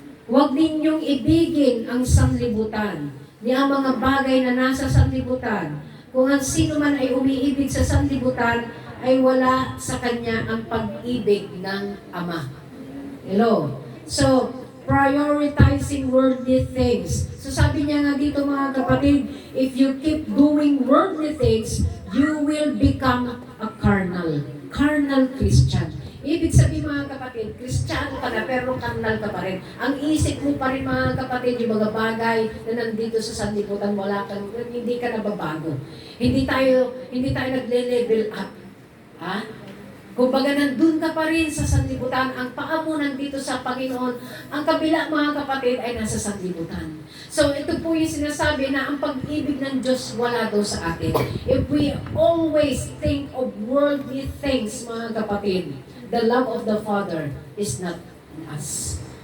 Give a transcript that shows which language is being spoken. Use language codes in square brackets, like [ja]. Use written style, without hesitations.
[tl] Huwag ninyong ibigin ang sanlibutan, ni ang mga bagay na nasa sanlibutan. Kung ang sino man ay umiibig sa sanlibutan, ay wala sa kanya ang pag-ibig ng Ama. [en] Hello. So, prioritizing worldly things. So, [tl] sabi niya nga dito mga kapatid, [en] if you keep doing worldly things, you will become a carnal Christian. [tl] Ibig sabihin mga kapatid, Kristiyano ka na pero carnal ka pa rin. Ang isip mo pa rin mga kapatid, yung mga bagay na nandito sa sanlibutan, hindi ka nababago. Hindi tayo nagle-level up. Kumbaga nandun ka pa rin sa sanlibutan, ang paa mo nandito sa Panginoon, ang kabila mga kapatid ay nasa sanlibutan. So ito po yung sinasabi na ang pag-ibig ng Diyos wala daw sa atin. [en] If we always think of worldly things [tl] mga kapatid, [en] the love of the Father is not in us.